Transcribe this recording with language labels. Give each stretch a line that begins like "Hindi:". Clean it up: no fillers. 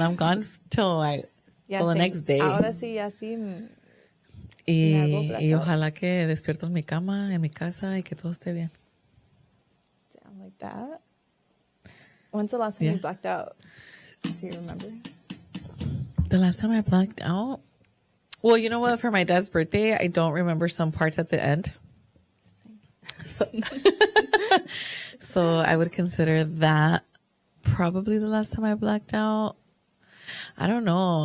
English: I'm gone till the next day.
Spanish: Ahora sí, así. Y ojalá que despierto en mi cama, en mi casa y que todo esté bien.
English: Damn, like that? When's the last time you blacked out? Do you remember? The last time I blacked out? Well, you know what? For my dad's birthday, I don't remember some parts at the end. So I would consider that probably the last time I blacked out. I don't know.